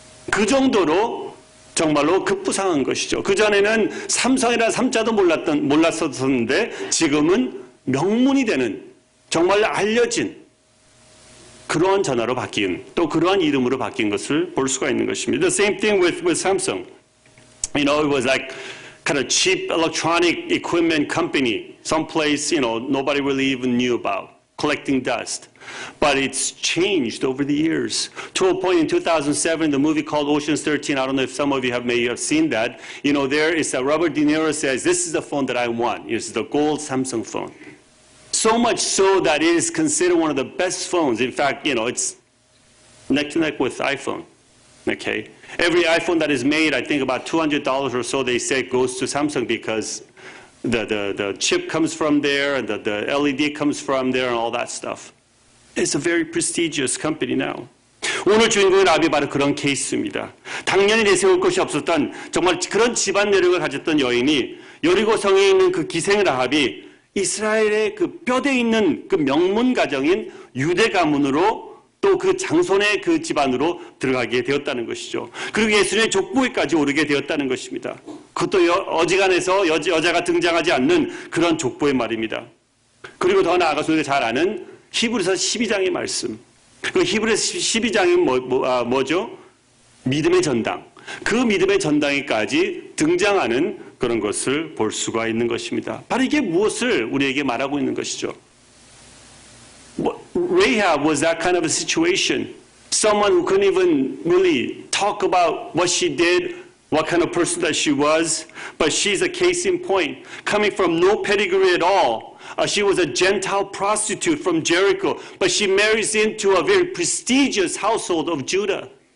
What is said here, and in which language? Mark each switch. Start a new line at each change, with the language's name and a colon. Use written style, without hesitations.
Korean: 그 정도로 정말로 급부상한 것이죠. 그전에는 삼성이라는 삼자도 몰랐었는데 지금은 명문이 되는 정말 알려진 그러한 전화로 바뀐 또 그러한 이름으로 바뀐 것을 볼 수가 있는 것입니다.
English: The same thing with Samsung. It was like kind of cheap electronic equipment company, someplace nobody really even knew about, collecting dust. But it's changed over the years. To a point in 2007, the movie called Ocean's 13, I don't know if some of you may have seen that. There is Robert De Niro says, this is the phone that I want. It's the gold Samsung phone. So much so that it is considered one of the best phones. In fact, it's neck to neck with iPhone. Okay? Every iPhone that is made, I think about $200 or so, they say goes to Samsung because the chip comes from there and the LED comes from there and all that stuff. It's a very prestigious company now.
Korean: 오늘 주인공의 라합이 바로 그런 케이스입니다. 당연히 내세울 것이 없었던 정말 그런 집안 내력을 가졌던 여인이 여리고성에 있는 그 기생 라합이 이스라엘의 그 뼈대 있는 그 명문 가정인 유대 가문으로 또 그 장손의 그 집안으로 들어가게 되었다는 것이죠. 그리고 예수님의 족보에까지 오르게 되었다는 것입니다. 그것도 어지간해서 여자가 등장하지 않는 그런 족보의 말입니다. 그리고 더 나아가서 우리가 잘 아는 히브리서 12장의 말씀. 그 히브리서 12장이 뭐죠? 믿음의 전당. 그 믿음의 전당에까지 등장하는 그런 것을 볼 수가 있는 것입니다. 바로 이게 무엇을 우리에게 말하고 있는 것이죠?
English: Rahab was that kind of a situation. Someone who couldn't even really talk about what she did, what kind of person that she was, but she's a case in point. Coming from no pedigree at all. She was a Gentile prostitute from Jericho, but she marries into a very prestigious household of Judah.